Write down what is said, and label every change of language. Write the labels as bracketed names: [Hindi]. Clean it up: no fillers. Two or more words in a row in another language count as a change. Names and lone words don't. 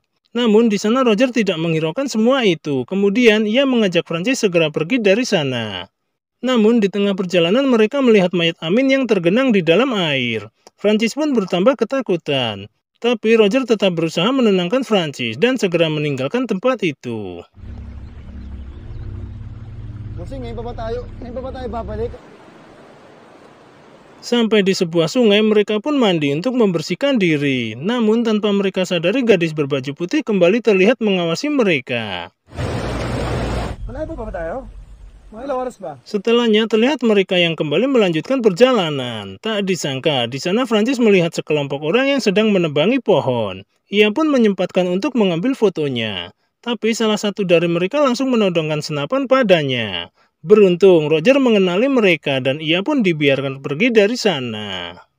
[Indonesian] Namun di sana Roger tidak menghiraukan semua itu. Kemudian ia mengajak Francis segera pergi dari sana. Namun di tengah perjalanan mereka melihat mayat Amin yang tergenang di dalam air. Francis pun bertambah ketakutan. Tapi Roger tetap berusaha menenangkan Francis dan segera meninggalkan tempat itu. [Filipino] Ngayon pa ba tayo babalik? [Indonesian] Sampai di sebuah sungai mereka pun mandi untuk membersihkan diri. Namun tanpa mereka sadari gadis berbaju putih kembali terlihat mengawasi mereka. [Filipino] Malayo pa ba tayo? Mga ilang oras ba? [Indonesian] Setelahnya terlihat mereka yang kembali melanjutkan perjalanan. Tak disangka di sana Francis melihat sekelompok orang yang sedang menebangi pohon. Ia pun menyempatkan untuk mengambil fotonya. Tapi salah satu dari mereka langsung menodongkan senapan padanya. Beruntung Roger mengenali mereka dan ia pun dibiarkan pergi dari sana.